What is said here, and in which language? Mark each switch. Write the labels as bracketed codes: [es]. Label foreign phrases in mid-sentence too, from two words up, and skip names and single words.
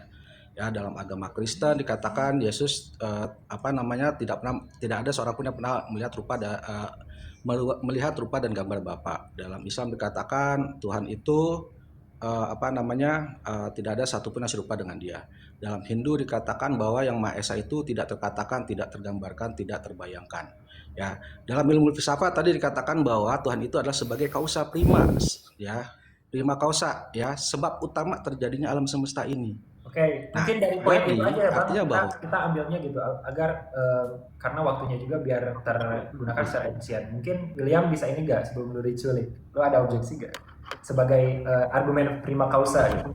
[id] Ya, dalam agama Kristen dikatakan Yesus tidak ada seorang pun yang pernah melihat rupa dan gambar Bapa. Dalam Islam dikatakan Tuhan itu tidak ada satupun yang serupa dengan Dia. Dalam Hindu dikatakan bahwa yang Maha Esa itu tidak terkatakan, tidak tergambarkan, tidak terbayangkan. Ya, dalam ilmu filsafat tadi dikatakan bahwa Tuhan itu adalah sebagai [la] causa prima, [id] ya, [la] prima causa, [id] ya, sebab utama terjadinya alam semesta ini. Oke, mungkin dari poin itu aja ya Bang, kita ambilnya gitu agar karena waktunya juga biar tergunakan secara efisien. Mungkin William bisa ini nggak sebelum lu diculik? Lu ada objeksi nggak sebagai argumen [la] prima causa [id] gitu?